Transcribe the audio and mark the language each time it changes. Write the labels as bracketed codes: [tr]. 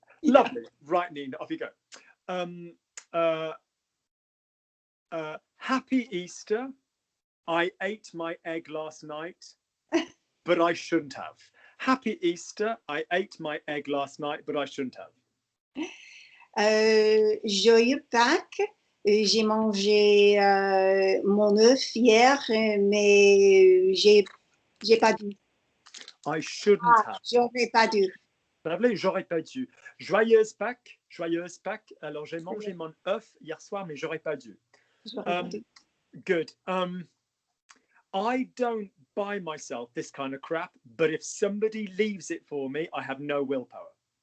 [en] Yeah. Lovely. Right, Nina, off you go. Happy Easter. I ate my egg last night, but I shouldn't have. Happy Easter. I ate my egg last night, but I shouldn't have. [fr] Joyeux Pâques. J'ai mangé mon œuf hier, mais j'ai pas dû. [en] I shouldn't have. [fr] J'aurais pas dû. Lovely, j'aurais pas dû. Joyeuse Pâques. Joyeuse Pâques. Alors, j'ai mangé mon œuf hier soir, mais j'aurais pas dû. Pas dû. [en] Good. I don't buy myself this kind of crap, but if somebody leaves it for me, I have no willpower.